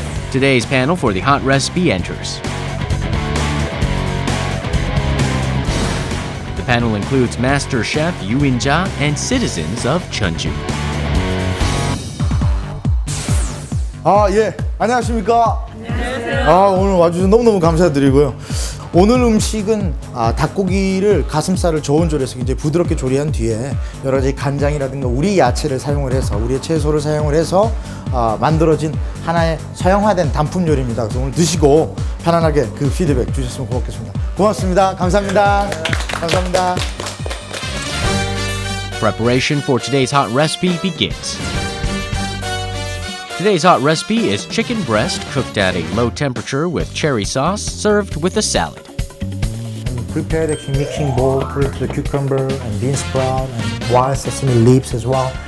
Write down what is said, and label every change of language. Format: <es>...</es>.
<en>Today's panel for the hot recipe enters. The panel includes Master Chef Yoo In-ja and citizens of Jeonju.</en> <ko>예, 안녕하십니까? 안녕하세요. 오늘 와주셔서 너무너무 감사드리고요. 오늘 음식은 닭고기를 가슴살을 저온조리해서 굉장히 부드럽게 조리한 뒤에 여러 가지 간장이라든가 우리 야채를 사용을 해서 우리의 채소를 사용을 해서 만들어진 하나의 서양화된 단품 요리입니다. 그래서 오늘 드시고 편안하게 그 피드백 주셨으면 고맙겠습니다. 고맙습니다. 감사합니다. 감사합니다.</ko> <en>Preparation for today's hot recipe begins. Today's hot recipe is chicken breast cooked at a low temperature with cherry sauce, served with a salad. Prepare the mixing bowl, put it the cucumber and bean sprout and wild sesame leaves as well.</en>